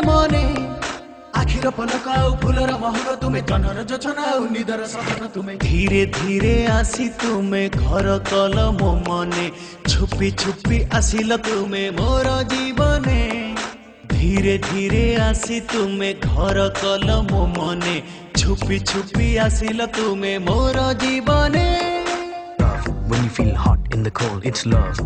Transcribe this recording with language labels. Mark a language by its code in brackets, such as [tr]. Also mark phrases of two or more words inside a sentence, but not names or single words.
[or] ମନେ ଆଖିର ପଲକ ଆଉ ଫୁଲର ମହକ ତୁମେ ଜହ୍ନର ଜୋଛନା ଆଉ ନିଦର ସପନ ତୁମେ ଧୀରେ ଧୀରେ ଆସି ତୁମେ ଘର କଲ ମୋ ମନେ ଛପି ଛପି ଆସିଲ ତୁମେ ମୋର ଜୀବନେ ଧୀରେ ଧୀରେ ଆସି ତୁମେ ଘର କଲ ମୋ ମନେ ଛପି ଛପି ଆସିଲ ତୁମେ ମୋର ଜୀବନେ [en] When you feel hot in the cold, it's love.